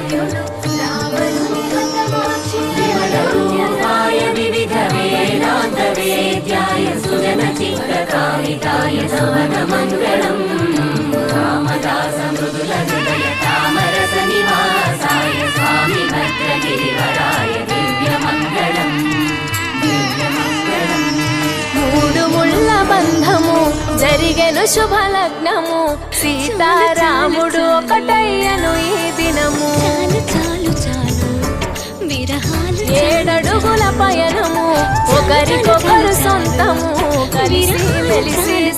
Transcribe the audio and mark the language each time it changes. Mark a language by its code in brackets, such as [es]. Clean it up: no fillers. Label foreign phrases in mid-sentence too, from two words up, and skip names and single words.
[sa] विमलरूपाय विविधवेदान्तवेद्याय सुजनचित्तकामिताय नमनमङ्गलम् रामदासमृदुलहृदय तामरसनिवासाय स्वामी भद्रगिरिवराय दिव्यमङ्गलम् [te] మూడు ముళ్ళ బంధము జరిగెను శుభలగ్నము సీతారాముడు ఒకటయ్యను ఈ దినము ఏడడుగుల పయనము ఒకరికొకరు సొంతము కలిసి వెలిసి